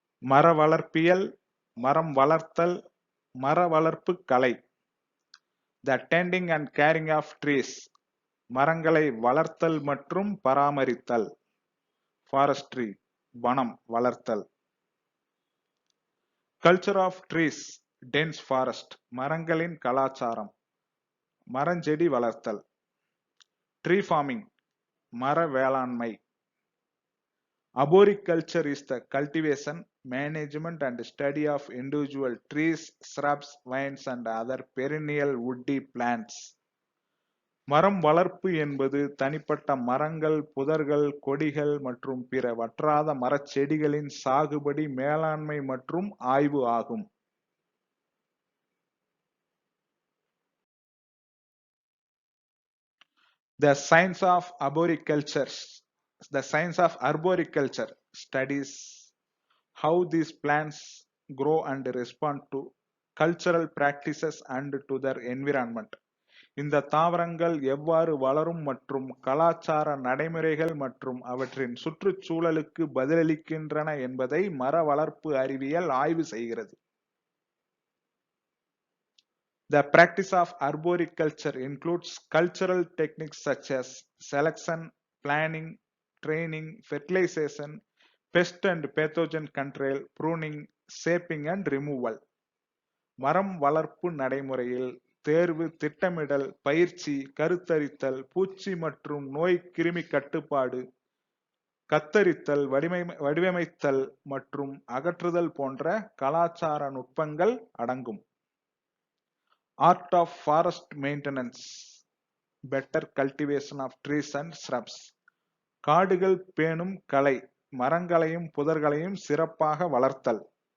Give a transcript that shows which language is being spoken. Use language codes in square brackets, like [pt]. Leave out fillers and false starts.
[ta] மர வளர்ப்பியல், மரம் வளர்த்தல், மர வளர்ப்பு கலை. [en] The tending and caring of trees. [ta] மரங்களை வளர்த்தல் மற்றும் பராமரித்தல். [en] Forestry. [ta] வனம் வளர்த்தல். [en] Culture of trees. Dense forest. [ta] மரங்களின் கலாச்சாரம். மரஞ்செடி வளர்த்தல். [en] Tree farming. [ta] மர வேளாண்மை. [en] Arboriculture is the cultivation, management and study of individual trees, shrubs, vines and other perennial woody plants. [ta] மரம் வளர்ப்பு என்பது தனிப்பட்ட மரங்கள், புதர்கள், கொடிகள் மற்றும் பிற வற்றாத மரச்செடிகளின் சாகுபடி, மேலாண்மை மற்றும் ஆய்வு ஆகும். [en] The science of arboriculture. The science of arboriculture studies how these plants grow and respond to cultural practices and to their environment. [ta] இந்த தாவரங்கள் எவ்வாறு வளரும் மற்றும் கலாச்சார நடைமுறைகள் மற்றும் அவற்றின் சுற்றுச்சூழலுக்கு பதிலளிக்கின்றன என்பதை மர வளர்ப்பு அறிவியல் ஆய்வு செய்கிறது. [en] The practice of arboriculture includes cultural techniques such as selection, planning, training, fertilization, pest and pathogen control, pruning, shaping and removal. [ta] மரம் வளர்ப்பு நடைமுறையில் தேர்வு, திட்டமிடல், பயிற்சி, கருத்தரித்தல், பூச்சி மற்றும் நோய் கிருமி கட்டுப்பாடு, கத்தரித்தல், வடிவமைத்தல் மற்றும் அகற்றுதல் போன்ற கலாச்சார நுட்பங்கள் அடங்கும். [en] Art of forest maintenance. Better cultivation of trees and shrubs. [ta] காடுகள் பேணும் கலை. மரங்களையும் புதர்களையும் சிறப்பாக வளர்த்தல்.